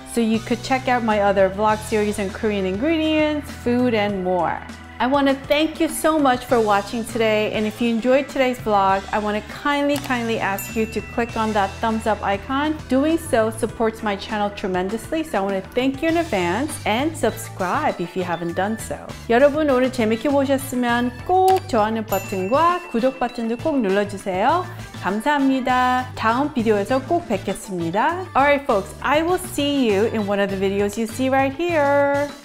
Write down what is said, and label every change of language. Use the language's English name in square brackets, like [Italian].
[English] So you could check out my other vlog series on Korean ingredients, food and more. I want to thank you so much for watching today, and if you enjoyed today's vlog, I want to kindly ask you to click on that thumbs up icon. Doing so supports my channel tremendously, so I want to thank you in advance and subscribe if you haven't done so. [Korean] 여러분 오늘 재밌게 보셨으면 꼭 좋아하는 버튼과 구독 버튼도 꼭 눌러주세요. 감사합니다. 다음 비디오에서 꼭 뵙겠습니다. [English] Alright folks, I will see you in one of the videos you see right here.